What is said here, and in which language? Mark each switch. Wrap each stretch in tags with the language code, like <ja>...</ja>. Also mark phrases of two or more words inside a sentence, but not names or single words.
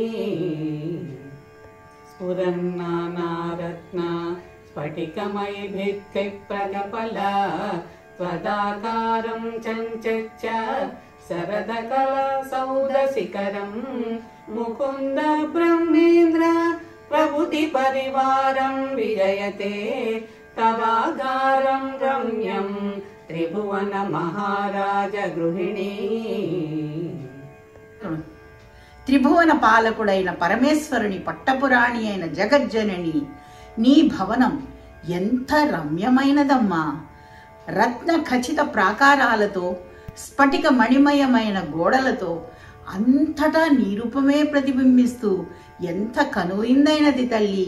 <sa>स्फुरन्नानारत्ना स्फटिकमयिभित्तिप्रकपला त्वदाकारं चञ्चच्च शरदकलासौदशिखरं मुकुन्द ब्रह्मेन्द्र प्रभृतिपरिवारं विजयते तवागारं रम्यं त्रिभुवन महाराज गृहिणी.</sa> <te>త్రిభువన పాలకుడైన పరమేశ్వరుని పట్టపురాణి అయిన జగజ్జనని నీ భవనం ఎంత రమ్యమైనదమ్మా! రత్న ఖచిత ప్రాకారాలతో స్ఫటిక మణిమయమైన గోడలతో అంతటా నీ రూపమే ప్రతిబింబిస్తూ ఎంత కనువిందైనది తల్లి.</te>